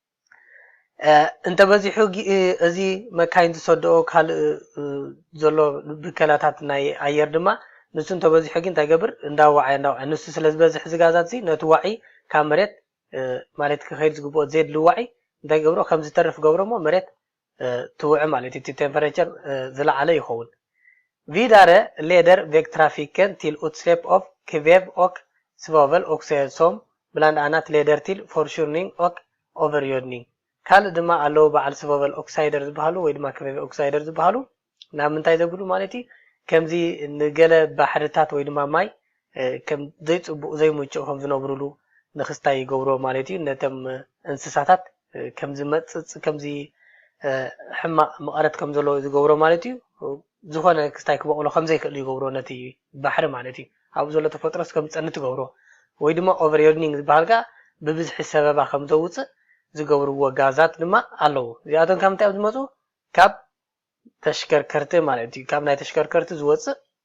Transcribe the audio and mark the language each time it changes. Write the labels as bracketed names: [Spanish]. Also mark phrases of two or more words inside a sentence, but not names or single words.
[Tigrinya] እንተ በዚሑ እዚ መካይን ዝሰድኦ ካልእ ዘሎ ብከላታት ናይ ኣየር ድማ ንሱ እንተ በዚሑ ግን እንታይ ገብር እንዳዋዓየ ንሱ ስለ ዝበዝሕ እዚ ጋዛት እዚ ነቲ ዋዒ ካብ መሬት ማለት ክኸይድ ዝግብኦ ዘድሊ ዋዒ እንታይ ገብሮ ከም ዝተርፍ ገብሮ እሞ መሬት ትውዕ ማለት እዩ እቲ ቴምፐሬቸር ዝለዓለ ይኸውን [Swedish] Vidare leder vägtrafiken till utsläpp av kväve och svaveloxid som bland annat leder till försurning och övergödning. [Tigrinya] Kall ድማ ኣለው በዓል svaveloxider ዝበሃሉ ወይ ድማ [Swedish] kväve oxider [Tigrinya] ዝበሃሉ ናብ ምንታይ ዘብሉ ማለት እዩ ከምዚ ንገለ ባሕርታት ወይ ድማ ማይ ከም ዘይፅቡቕ ዘይሙጭው ከም ዝነብሩሉ ንክስታይ ይገብሮ ማለት እዩ ነቶም እንስሳታት ከምዚ መፅፅ ከምዚ ሕማቕ መቐረት ከም ዘለዎ ዝገብሮ ማለት እዩ ዝኾነ ክስታይ ክበቕሎ ከም ዘይክእል ይገብሮ ነቲ ባሕሪ ማለት እዩ ኣብኡ ዘሎ ተፈጥሮስ ከም ዝፀንት ይገብሮ ወይ ድማ ኦቨርዮድኒንግ ዝበሃል ከዓ ብብዝሒ ሰበባ ከም ዘውፅእ ዝገብርዎ ጋዛት ድማ ኣለዉ እዚኣቶም ካብ ምንታይ ዝመፁ ካብ ተሽከርከርቲ ማለት እዩ ካብ ናይ ተሽከርከርቲ ዝወፅእ